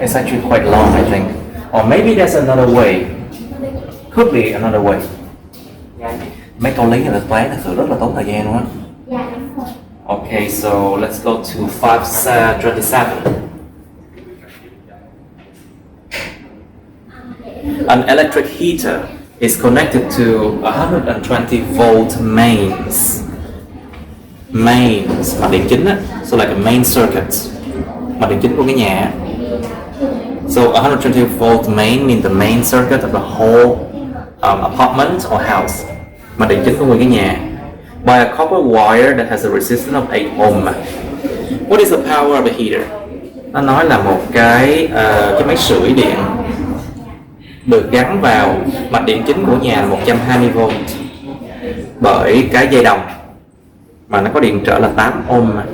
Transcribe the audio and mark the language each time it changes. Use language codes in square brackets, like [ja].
[en] It's actually quite long, I think. Or maybe there's another way. Could be another way. [vi] Mấy câu lý này là toán thực sự rất là tốn thời gian luôn á. [en] Okay, so let's go to 527. An electric heater is connected to 120 volt mains. Mains, [vi] mặt điện chính á. [en] So like a main circuit. [vi] Mặt điện chính của cái nhà. [en] So 120 volt main means the main circuit of the whole apartment or house. [vi] Mặt điện chính của nguyên cái nhà. [en] By a copper wire that has a resistance of 8 ohm. What is the power of a heater? [vi] Nó nói là một cái máy sưởi điện được gắn vào mạch điện chính của nhà là 120V bởi cái dây đồng mà nó có điện trở là 8 ohm.